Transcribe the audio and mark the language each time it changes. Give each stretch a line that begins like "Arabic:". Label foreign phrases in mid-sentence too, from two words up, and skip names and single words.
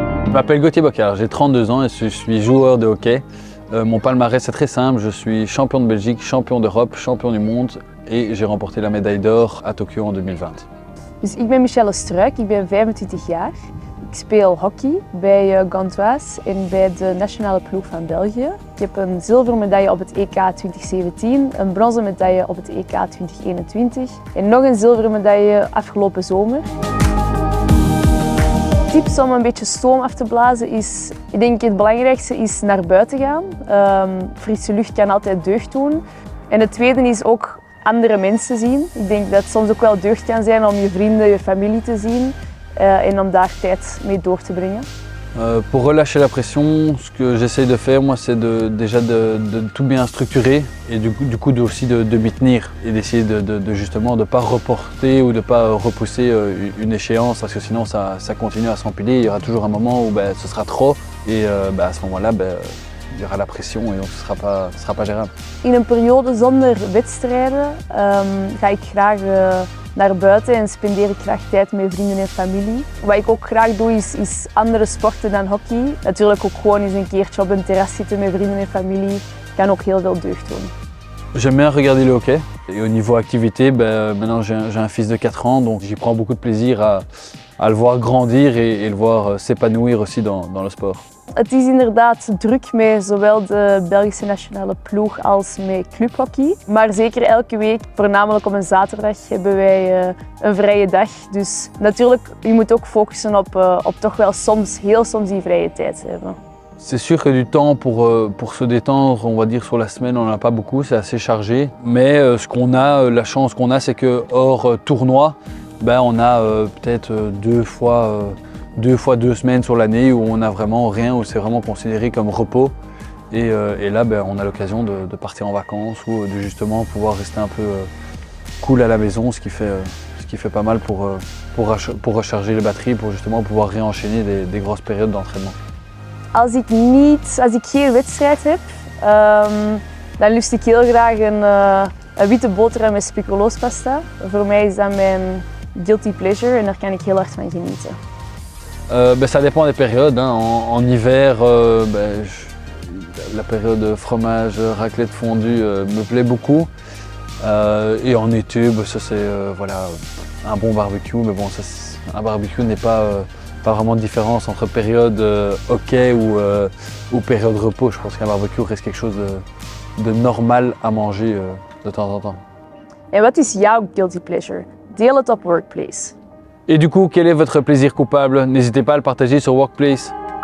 French: Je m'appelle Gauthier Bocard, j'ai 32 ans et je suis joueur de hockey. Mon palmarès est très simple, je suis champion de Belgique, champion d'Europe, champion du monde et j'ai remporté la médaille d'or à Tokyo en 2020.
Dutch: Dus ik ben Michelle Struik, ik ben 25 jaar. Ik speel hockey bij Gantoise en bij de nationale ploeg van België. Ik heb een zilveren medaille op het EK 2017, een bronzen medaille op het EK 2021 en nog een zilveren medaille afgelopen zomer. Tips om een beetje stoom af te blazen is, ik denk het belangrijkste is naar buiten gaan. Frisse lucht kan altijd deugd doen. En het tweede is ook andere mensen zien. Ik denk dat het soms ook wel deugd kan zijn om je vrienden, je familie te zien en om daar tijd mee door te brengen.
French: Pour relâcher la pression, ce que j'essaie de faire, moi, c'est déjà de tout bien structurer et du coup aussi de m'y tenir et d'essayer justement de ne pas reporter ou de ne pas repousser une échéance parce que sinon ça continue à s'empiler. Il y aura toujours un moment où ce sera trop et à ce moment-là, il y aura la pression et donc ce sera pas gérable.
Dutch: In een periode zonder wedstrijden ga ik graag naar buiten en spendeer ik graag tijd met vrienden en familie. Wat ik ook graag doe is andere sporten dan hockey. Natuurlijk ook gewoon eens een keertje op een terras zitten met vrienden en familie kan ook heel veel deugd doen.
French: J'aime bien regarder le hockey et au niveau activité, maintenant j'ai un fils de 4 ans donc j'y prends beaucoup de plaisir à le voir grandir et le voir s'épanouir aussi dans le sport.
Dutch: Het is inderdaad druk met zowel de Belgische nationale ploeg als met clubhockey. Maar zeker elke week, voornamelijk op een zaterdag, hebben wij een vrije dag. Dus natuurlijk, je moet ook focussen op toch wel heel soms die vrije tijd hebben.
French: C'est sûr que du temps pour se détendre, on va dire sur la semaine, on n'en a pas beaucoup, c'est assez chargé. Mais ce qu'on a, la chance qu'on a, c'est que hors tournoi, on a peut-être deux fois 2 semaines sur l'année où on a vraiment rien, où c'est vraiment considéré comme repos. Et là, on a l'occasion de partir en vacances ou de justement pouvoir rester un peu cool à la maison, ce qui fait pas mal pour recharger les batteries, pour justement pouvoir réenchaîner des grosses périodes d'entraînement.
Dutch: Als ik geen wedstrijd heb, dan lust ik heel graag een witte boterham met speculoospasta. Voor mij is dat mijn
English: guilty pleasure
Dutch: en daar kan ik heel hard van genieten.
French: Ça dépend des périodes. Hein. En hiver, la période fromage, raclette fondue me plaît beaucoup. Et en été, ça c'est un bon barbecue. Mais bon, un barbecue n'est pas vraiment de différence entre période hockey ou période repos. Je pense qu'un barbecue reste quelque chose de normal à manger de temps en temps.
Dutch: En wat is jouw
English: guilty pleasure?
Dutch: Deel het op Workplace.
French: Et du coup, quel est votre plaisir coupable? N'hésitez pas à le partager sur Workplace.